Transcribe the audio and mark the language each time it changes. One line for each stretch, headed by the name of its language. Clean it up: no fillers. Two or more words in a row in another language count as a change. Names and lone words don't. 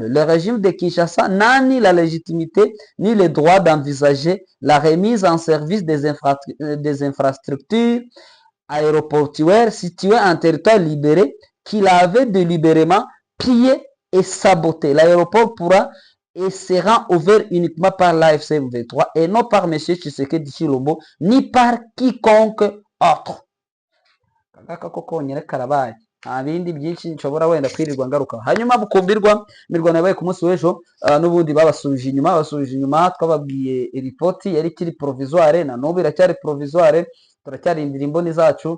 French: Le régime de Kinshasa n'a ni la légitimité ni le droit d'envisager la remise en service des infrastructures aéroportuaires situées en territoire libéré qu'il avait délibérément pillé et saboté. L'aéroport pourra et sera ouvert uniquement par l'AFC M23 et non par M. Tshisekedi Chilombo ni par quiconque autre.
Kinyarwanda: Kagaka koko nyere karabaye, nta bindi byinshi nshobora wenda kwirirwa ngaruka. Hanyuma bukumbirwa imirwano yabaye ku munsi w'ejo, n'ubundi babasubije inyuma. Twababwiye ripoti yari kiri provisoire, na n'ubu iracyari provisoire, turacyarindira imboni zacu.